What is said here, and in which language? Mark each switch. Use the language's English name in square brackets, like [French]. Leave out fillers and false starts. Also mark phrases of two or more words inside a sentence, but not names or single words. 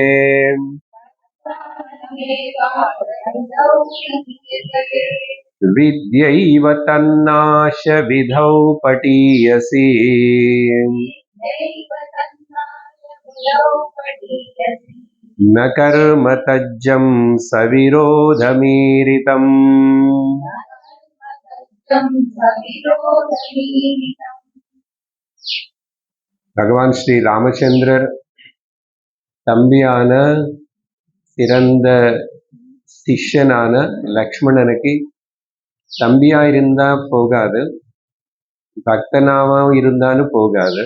[Sanskrit] विद्यैव तन्नाश विधौ पठीयसि न कर्म तज्जं सविरोधमीरितम्। [Tamil] பகவான் ஸ்ரீ ராமச்சந்திரர் தம்பியான சிறந்த சிஷ்யனான லக்ஷ்மணனுக்கு தம்பியா இருந்தா போகாது, பக்தனாவும் இருந்தாலும் போகாது.